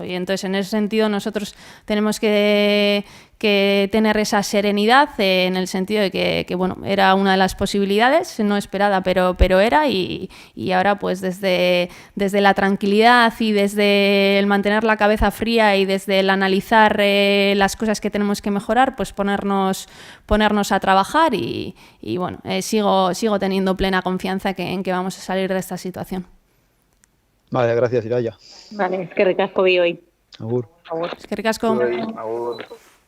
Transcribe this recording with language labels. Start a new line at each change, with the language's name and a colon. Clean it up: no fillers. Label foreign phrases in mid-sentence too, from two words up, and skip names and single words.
Spanish: Y entonces, en ese sentido, nosotros tenemos que tener esa serenidad, en el sentido de que bueno, era una de las posibilidades, no esperada, pero era, y ahora pues desde la tranquilidad y desde el mantener la cabeza fría y desde el analizar las cosas que tenemos que mejorar, pues ponernos a trabajar y bueno, sigo teniendo plena confianza en que vamos a salir de esta situación. Vale, gracias, Iraia.
Basque: Vale, eskerrik asko bioi. Agur. Eskerrik asko. Agur.